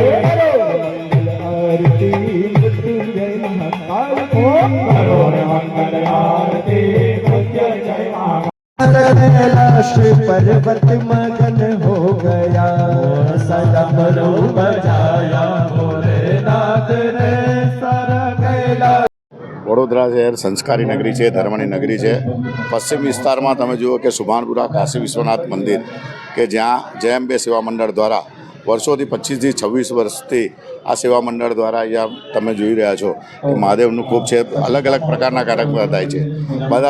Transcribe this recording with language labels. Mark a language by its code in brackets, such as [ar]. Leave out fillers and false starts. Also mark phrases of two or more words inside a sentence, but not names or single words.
[hi] मृत्युंजय महाकाल को करो रे मंगल आरती मृत्युंजय महाकाल। कैलाश पर्वत मगन हो गया, सदमरू बजाया भोलेनाथ ने सारा कैलाश। [gu] વડોદરા શહેર સંસ્કારી નગરી છે, ધર્મની નગરી છે। પશ્ચિમ વિસ્તારમાં તમે જુઓ કે સુભાનપુરા કાશી વિશ્વનાથ મંદિર કે જ્યાં જય અંબે સેવા મંડળ દ્વારા વર્ષોથી 25 થી 26 વર્ષથી આ સેવા મંડળ દ્વારા અહીંયા તમે જોઈ રહ્યા છો કે મહાદેવનું ખૂબ છે, અલગ અલગ પ્રકારના કાર્યક્રમ થાય છે બધા।